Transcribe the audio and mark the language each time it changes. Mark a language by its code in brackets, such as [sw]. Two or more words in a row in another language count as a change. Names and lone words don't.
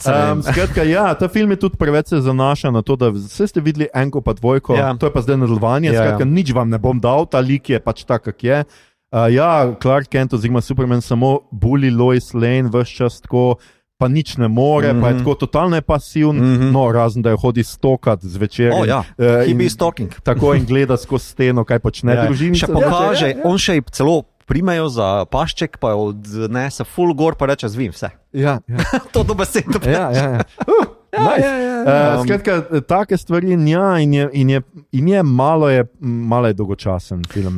[sl] Skratka, ta film je tudi preveč se zanaša na to, da vse ste videli enko pa dvojko, to je pa zdaj nadaljevanje, skratka, nič vam ne bom dal, ta lik je pač tak, kak je. Clark Kent oziroma Superman samo bully Lois Lane vse čas tako, pa nič ne more, pa je tako totalno pasivn, no, razen da jo hodi stokat zvečer. [en] He be stalking. [sl] Tako in gleda skozi steno, kaj počne družinica. Še pokaže, on še celo primejo za pašček, pa jo odnese full gor, pa reče zvim vse. To dobesedno preče. Skratka, take stvari in je malo je dolgočasen film.